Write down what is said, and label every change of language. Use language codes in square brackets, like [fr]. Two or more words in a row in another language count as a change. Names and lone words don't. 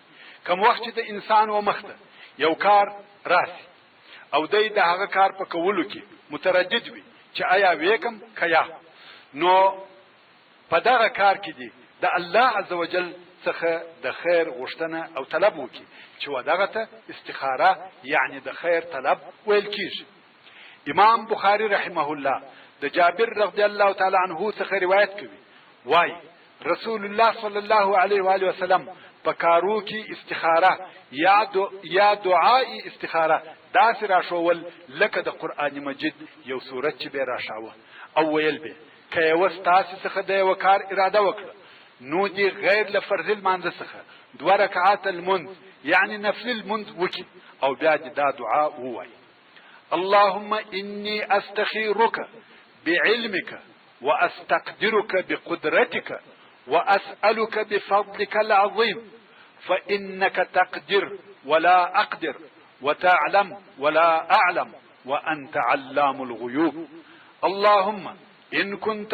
[ps] کوم وخت چې د انسان و مخته یو کار راسي او د هغه کار په کولو کې متردد وي چې آیا وکم کیا نو په دغه کار کې دي د الله عزوجل څخه د خیر غوښتنه او طلب وکړي چې ودغه ته استخاره یعنی د خیر طلب ویل کیږي. امام بخاری رحمه الله د جابر [ar] رضی الله تعالی عنه [ps] څخه روایت کوي وای رسول الله [ar] صلی الله علیه و آله وسلم [ps] په کارو کې استخاره یا دعای استخاره داسې راشول لکه د قران مجید یو سورت چې به راشاوه او ویل به که یو ستاسو څخه د یو کار اراده وکړه نو دی غیر لفرض المنځ څخه 2 رکعات المنځ یعنی نفل المنځ وکي او بیا دا دعا ووایي [ar] اللهم إني أستخيرك بعلمك وأستقدرك بقدرتك وأسألك بفضلك العظيم فإنك تقدر ولا أقدر وتعلم ولا أعلم وأنت علام الغيوب اللهم إن كنت